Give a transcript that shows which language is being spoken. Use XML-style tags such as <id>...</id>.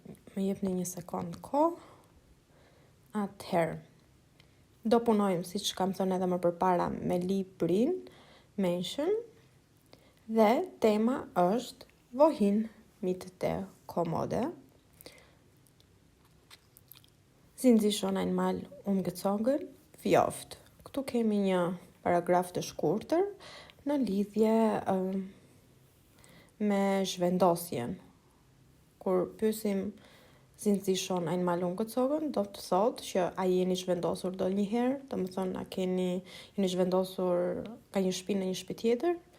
<sq>Më jepni një sekond kohë. Atëherë, do punojmë siç kam thënë edhe më përpara me librin Menschen dhe tema është</sq> <de>wohin mit der Kommode. Sind Sie schon einmal umgezogen? Wie oft?</de> <sq>Këtu kemi një paragraf të shkurtër në lidhje me zhvendosjen. Kur pyesim</sq> <de>sind Sie schon einmal umgezogen,</de> <sq>do të thotë që a jeni zhvendosur ndonjëherë, domethënë a jeni zhvendosur ka një shtëpi në një shtëpi tjetër?</sq>